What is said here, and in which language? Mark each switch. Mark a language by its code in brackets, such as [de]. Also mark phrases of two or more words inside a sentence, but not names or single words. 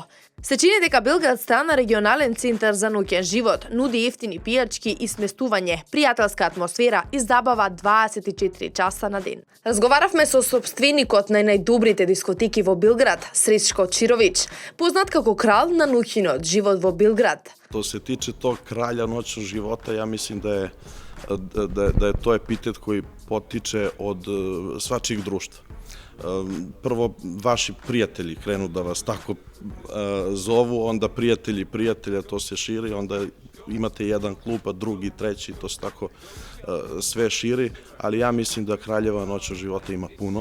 [mk] Се чини дека Белград стана регионален центар за ноќен живот, нуди ефтини пијачки и сместување, пријателска атмосфера и забава 24 часа на ден. Разговаравме со сопственикот на најдобрите дискотеки во Белград, Сречко Чирович, познат како крал на ноќниот живот во Белград. [sr] Što se tiče tog kralja noćnog života, ja mislim da je to epitet koji potiče od svačijeg društva. Prvo, vaši prijatelji krenu da vas tako zovu, onda prijatelji prijatelja, to se širi, onda imate jedan klub, a drugi, treći, to se tako sve širi, ali ja mislim da kraljeva noćnog života ima puno.